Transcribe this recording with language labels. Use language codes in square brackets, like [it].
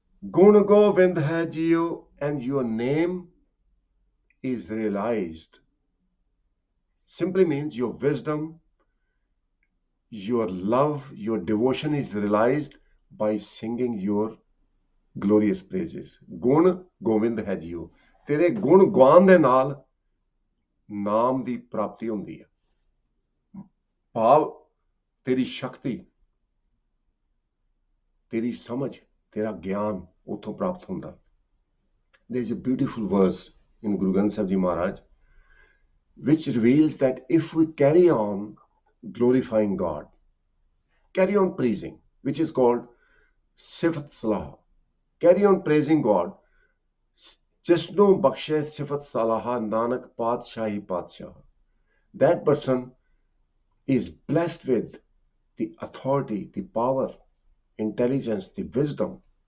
[pa] Gun Govind hai Jio, [en] and your name is realized. Simply means your wisdom, your love, your devotion is realized by singing your glorious praises. [pa] Gun Govind hai Jio. ਤੇਰੇ ਗੁਣ ਗਾਉਣ ਦੇ ਨਾਲ ਨਾਮ ਦੀ ਪ੍ਰਾਪਤੀ ਹੁੰਦੀ ਹੈ। ਭਾਵ ਤੇਰੀ ਸ਼ਕਤੀ, ਤੇਰੀ ਸਮਝ, ਤੇਰਾ ਗਿਆਨ ਉਥੋਂ ਪ੍ਰਾਪਤ ਹੁੰਦਾ। [en] There is a beautiful verse in Guru Granth Sahib Ji Maharaj which reveals that if we carry on glorifying God, carry on praising, which is called Sifat Salah, carry on praising God, [pa] Jisno Bakshe Sifat Salaha Nanak Padshahi Padshah, [en] that person is blessed with the authority, the power, intelligence, the wisdom.